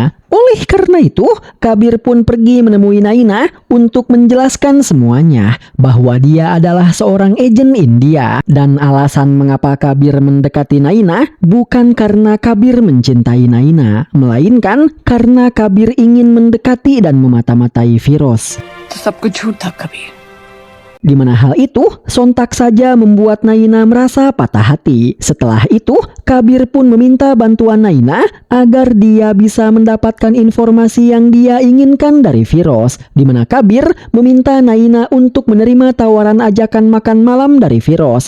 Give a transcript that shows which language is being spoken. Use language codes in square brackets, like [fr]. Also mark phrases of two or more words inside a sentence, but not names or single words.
[id] Oleh karena itu, Kabir pun pergi menemui Naina untuk menjelaskan semuanya bahwa dia adalah seorang agen India, dan alasan mengapa Kabir mendekati Naina bukan karena Kabir mencintai Naina, melainkan karena Kabir ingin mendekati dan memata-matai Firoz. [hi] तो सब कुछ झूठ था कबीर। [id] Di mana hal itu sontak saja membuat Naina merasa patah hati. Setelah itu, Kabir pun meminta bantuan Naina agar dia bisa mendapatkan informasi yang dia inginkan dari Firoz. Di mana Kabir meminta Naina untuk menerima tawaran ajakan makan malam dari Firoz.